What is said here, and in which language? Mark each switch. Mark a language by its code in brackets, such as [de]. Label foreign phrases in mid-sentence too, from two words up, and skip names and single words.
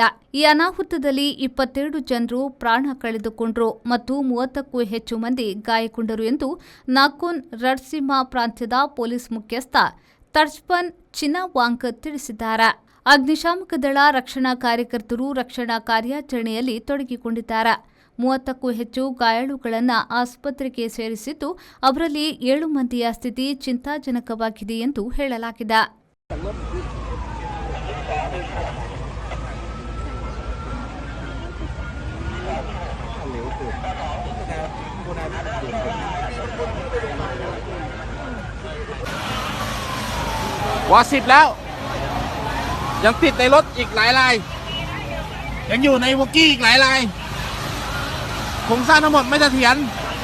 [kn] ಈ ಅನಾಹುತದಲ್ಲಿ 22 ಜನರು ಪ್ರಾಣ ಕಳೆದುಕೊಂಡರು ಮತ್ತು 30ಕ್ಕೂ ಹೆಚ್ಚು ಮಂದಿ ಗಾಯಗೊಂಡರು ಎಂದು ನಾಕೊನ್ ರಟ್ಸಿಮಾ ಪ್ರಾಂತ್ಯದ ಪೊಲೀಸ್ ಮುಖ್ಯಸ್ಥ ತರ್ಚ್ಪನ್ ಚಿನಾವಾಂಗ್ ತಿಳಿಸಿದ್ದಾರೆ. ಅಗ್ನಿಶಾಮಕ ದಳ ರಕ್ಷಣಾ ಕಾರ್ಯಕರ್ತರು ರಕ್ಷಣಾ ಕಾರ್ಯಾಚರಣೆಯಲ್ಲಿ ತೊಡಗಿಕೊಂಡಿದ್ದಾರೆ. 30ಕ್ಕೂ ಹೆಚ್ಚು ಗಾಯಾಳುಗಳನ್ನು ಆಸ್ಪತ್ರೆಗೆ ಸೇರಿಸಿದ್ದು, ಅವರಲ್ಲಿ 7 ಮಂದಿಯ ಸ್ಥಿತಿ ಚಿಂತಾಜನಕವಾಗಿದೆ ಎಂದು ಹೇಳಲಾಗಿದೆ. [th] ว่า10แล้วยังติดในรถอีกหลายรายยังอยู่ในวอกกี้อีกหลายรายโครงสร้างทั้งหมดไม่เสถียร